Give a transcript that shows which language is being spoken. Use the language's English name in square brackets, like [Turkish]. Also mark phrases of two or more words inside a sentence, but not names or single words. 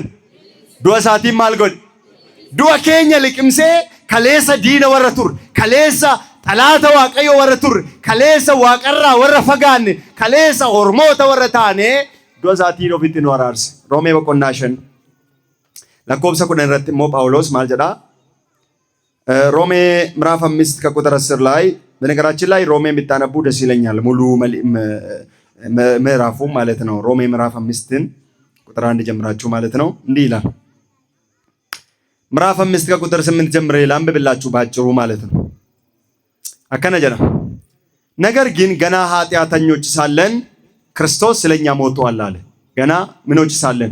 [Oromo] Du'a isaatiin maal godhe? Du'a keenya liqimsee kaleessa diina warra tur, kaleessa xalaata Waaqayyo warra tur, kaleessa Waaqarraa warra fagaanne, kaleessa Ormoota warra taane du'a isaatiin ofitti nu araarse. Roomee boqonnaa 5 lakkoobsa 10 irratti immoo Phaawulos maal jedhaa? [Amharic] ሮሜ ምዕራፍ 5 ከቁጥር 10 ላይ በነገራችን ላይ ሮሜ የምታነቡ ደስ ይለኛል። ሙሉ ምዕራፉ ማለት ነው። ሮሜ ምዕራፍ 5ን ቁጥር 1 ጀምራችሁ ማለት ነው። እንዲህ ይላል። ምዕራፍ 5 ከቁጥር 8 ጀምሬ ላንብብላችሁ ባጭሩ ማለት ነው። አከነ ጀና ነገር ግን ገና ኃጢአተኞች ሳለን ክርስቶስ ስለኛ ሞቷል አለ። ገና ምኖች ሳለን?